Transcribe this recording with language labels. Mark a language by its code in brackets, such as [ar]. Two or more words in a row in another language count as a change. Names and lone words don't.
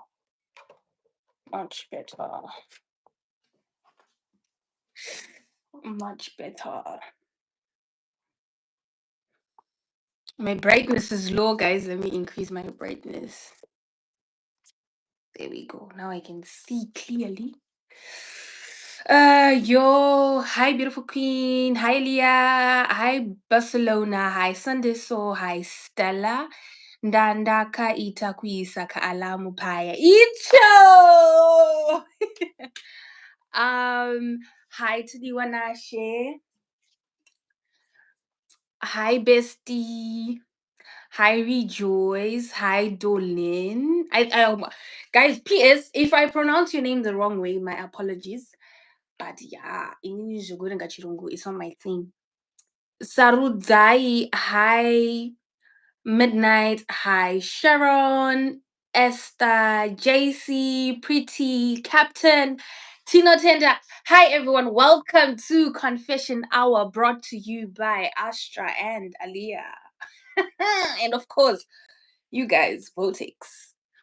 [en] Much better. Much better. My brightness is low, guys. Let me increase my brightness. There we go. Now I can see clearly. Hi, beautiful queen. Hi, Leah. Hi, Barcelona. Hi, Sandiso. Hi, Stella. [sn] Ndandaka itakuisa ka alamu paya. [en] Icho! Hi to Diwanashe. Hi, bestie. Hi, Rejoice. Hi, Dolin. Guys, PS, if I pronounce your name the wrong way, my apologies. But yeah, English it's not my thing. Sarudzai, hi. Midnight, hi. Sharon, Esther, JC, Pretty, Captain, Tino Tender. Hi, everyone. Welcome to Confession Hour brought to you by Astra and Aliyah. And of course, you guys, Voltix.